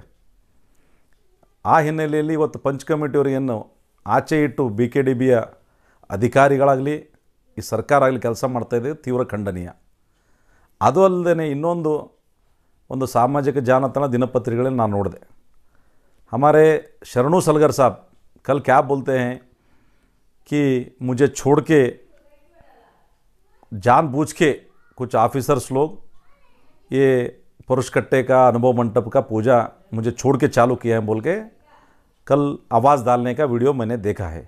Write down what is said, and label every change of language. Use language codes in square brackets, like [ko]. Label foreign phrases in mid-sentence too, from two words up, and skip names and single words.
[kn] ಆ ಹಿನ್ನೆಲೆಯಲ್ಲಿ ಇವತ್ತು ಪಂಚ ಕಮಿಟಿಯವರಿಗೇನು ಆಚೆ ಇಟ್ಟು BKDBಯ ಅಧಿಕಾರಿಗಳಾಗಲಿ ಈ ಸರ್ಕಾರ ಆಗಲಿ ಕೆಲಸ ಮಾಡ್ತಾಯಿದೆ, ತೀವ್ರ ಖಂಡನೀಯ. ಅದು ಅಲ್ಲದೆ ಒಂದು ಸಾಮಾಜಿಕ ಜಾಲತಾಣ ದಿನಪತ್ರಿಕೆಗಳಲ್ಲಿ ನಾನು ನೋಡಿದೆ. [hi] हमारे शरणू सलगर साहब कल क्या बोलते हैं कि मुझे छोड़ के जानबूझ के कुछ ऑफिसर्स लोग ये पुरुष कट्टे का, अनुभव मंटप का पूजा मुझे छोड़ के चालू किया है बोल के कल आवाज़ डालने का वीडियो मैंने देखा है.